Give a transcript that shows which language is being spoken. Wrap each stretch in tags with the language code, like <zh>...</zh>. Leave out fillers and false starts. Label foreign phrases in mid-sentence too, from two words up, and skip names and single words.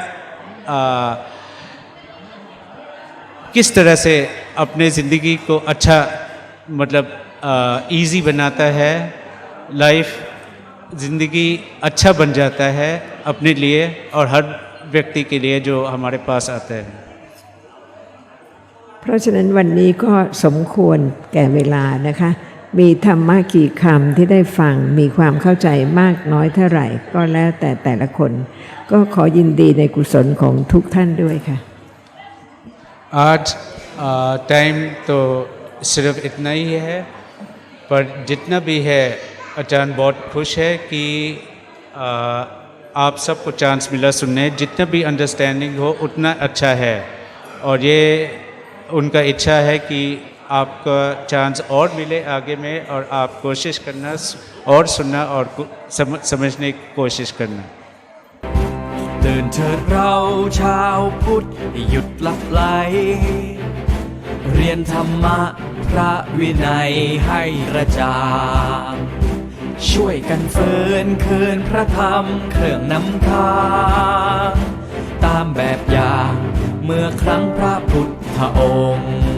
<hi>किस तरह से अपने ज़िंदगी को अच्छा मतलब इजी बनाता है लाइफ ज़िंदगी अच्छा बन जाता है अपने लिए और हर व्यक्ति के लिए जो हमारे पास आता है</hi> <th>เพราะฉะนั้นวันนี้ก็สมควรแก่เวลานะคะมีธรรมะกี่คำที่ได้ฟังมีความเข้าใจมากน้อยเท่าไหร่ก็แล้วแต่แต่ละคนก็ขอยินดีในกุศลของทุกท่านด้วยค่ะ</th> <hi>आज टाइम तो सिर्फ इतना ही है पर जितना भी है अचानक बहुत खुश है कि आप सबको चांस मिला सुनने जितना भी अंडरस्टैंडिंग हो उतना अच्छा है और ये उनका इच्छा है कि आपका चांस और मिले आगे में और आप कोशिश करना और सुनना और समझने की कोशिश करना</hi> <th>นเถิดเราชาวพุทธหยุดลับไหลเรียนธรรมะพระวินัยให้กระจ่างช่วยกันฟื้นคืนพระธรรมเครื่องนำทางตามแบบอย่างเมื่อครั้งพระพุทธองค์</th>